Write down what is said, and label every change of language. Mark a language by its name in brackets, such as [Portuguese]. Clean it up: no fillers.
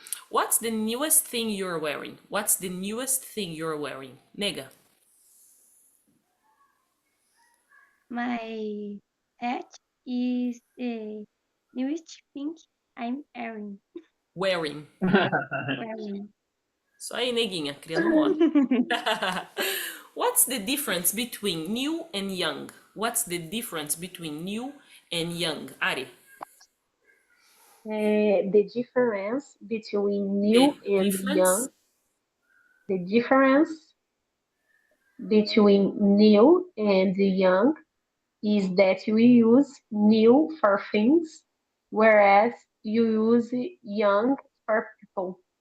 [English] What's the newest thing you're wearing? What's the newest thing you're wearing? Nega? My hat is the newest thing I'm wearing. Wearing. Wearing. [Portuguese] Isso aí, neguinha, criando moda. [English] What's the difference between new and young? What's the difference between new and young? Ari? The difference between new and young. The difference between new and young is that we use new for things, whereas you use young for people.